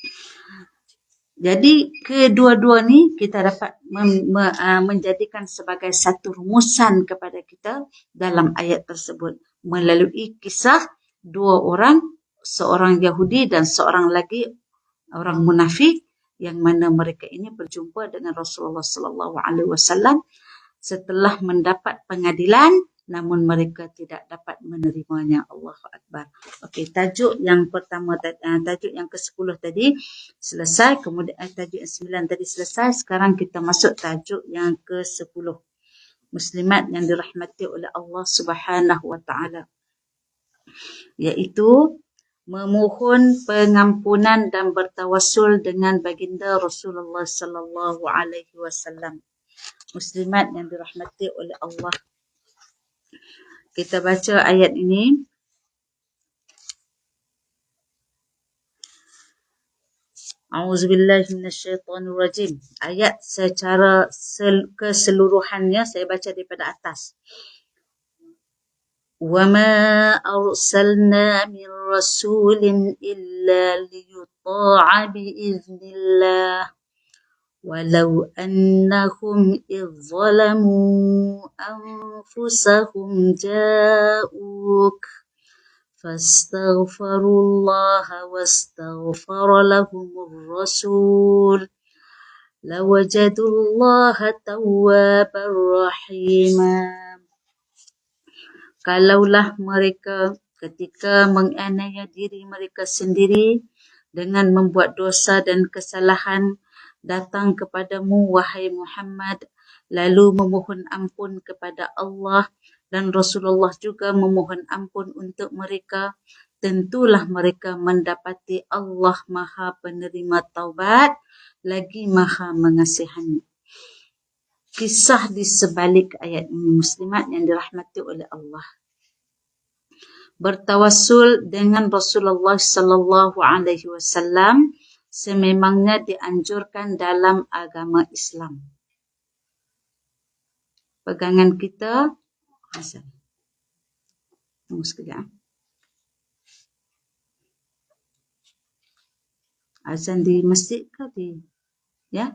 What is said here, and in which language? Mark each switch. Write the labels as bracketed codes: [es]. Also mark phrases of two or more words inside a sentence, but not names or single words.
[ms] Itu. Jadi kedua-dua ni kita dapat menjadikan sebagai satu rumusan kepada kita dalam ayat tersebut melalui kisah dua orang, seorang Yahudi dan seorang lagi orang munafik, yang mana mereka ini berjumpa dengan Rasulullah [ar] صلى الله عليه وسلم [ms] setelah mendapat pengadilan, namun mereka tidak dapat menerimanya. [ar] الله أكبر. [ms] Okey, tajuk yang pertama, tajuk yang ke-10 tadi selesai, kemudian tajuk yang 9 tadi selesai. Sekarang kita masuk tajuk yang ke-10. Muslimat yang dirahmati oleh Allah [ar] سبحانه وتعالى, [ms] iaitu memohon pengampunan dan bertawassul dengan baginda Rasulullah [ar] صلى الله عليه وسلم. [ms] Muslimat yang dirahmati oleh Allah, kita baca ayat ini. [ar] أعوذ بالله من الشيطان الرجيم. [ms] Ayat secara keseluruhannya saya baca daripada atas. [ar] وَمَا أَرْسَلْنَا مِنْ رَسُولٍ إِلَّا لِيُطَاعَ بِإِذْنِ اللَّهِ وَلَوْ أَنَّهُمْ إِذْ ظَلَمُوا أَنفُسَهُمْ جَاءُوكَ فَاسْتَغْفَرُوا اللَّهَ وَاسْتَغْفَرَ لَهُمُ الرَّسُولُ لَوَجَدُوا اللَّهَ تَوَّابًا رَحِيمًا. [ms] Kalaulah mereka ketika menganiaya diri mereka sendiri dengan membuat dosa dan kesalahan datang kepadamu, wahai Muhammad, lalu memohon ampun kepada Allah dan Rasulullah juga memohon ampun untuk mereka, tentulah mereka mendapati Allah Maha Penerima Taubat lagi Maha Mengasihani. Kisah di sebalik ayat ini, muslimat yang dirahmati oleh Allah. Bertawassul dengan Rasulullah [ar] صلى الله عليه وسلم [ms] sememangnya dianjurkan dalam agama Islam. Pegangan kita, tunggu sekejap. Azan di masjid ke di, ya?